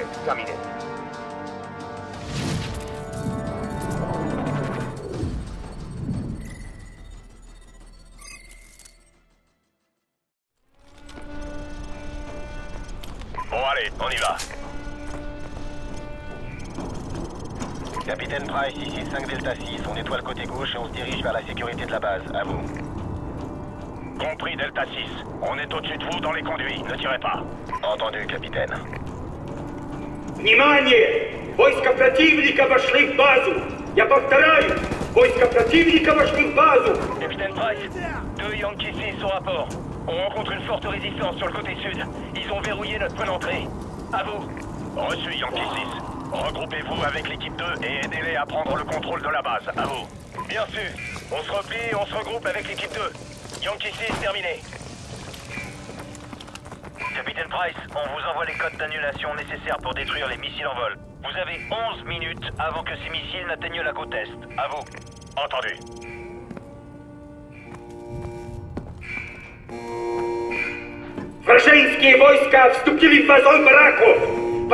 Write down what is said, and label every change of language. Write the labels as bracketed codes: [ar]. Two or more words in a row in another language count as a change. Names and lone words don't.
[fr] Terminé. Bon allez, on y va. Capitaine Price, ici 5 Delta 6, on nettoie le côté gauche et on se dirige vers la sécurité de la base. À vous. Compris, Delta 6. On est au-dessus de vous dans les conduits. Ne tirez pas. Entendu, capitaine. [ru] Внимание! Войска противника вошли в базу! Я повторяю! Войска противника вошли в базу! [fr] Capitaine Price, 2 Yankee 6 au rapport. On rencontre une forte résistance sur le côté sud. Ils ont verrouillé notre point d'entrée. À vous. Reçu, Yankee 6. Regroupez-vous avec l'équipe 2 et aidez-les à prendre le contrôle de la base. À vous. Bien sûr. On se replie et on se regroupe avec l'équipe 2. Yankee 6, terminé. Capitaine Price, on vous envoie les codes d'annulation nécessaires pour détruire les missiles en vol. Vous avez 11 minutes avant que ces missiles n'atteignent la côte est. À vous. Entendu. [ru] Вражеские войска вступили в базу бараков!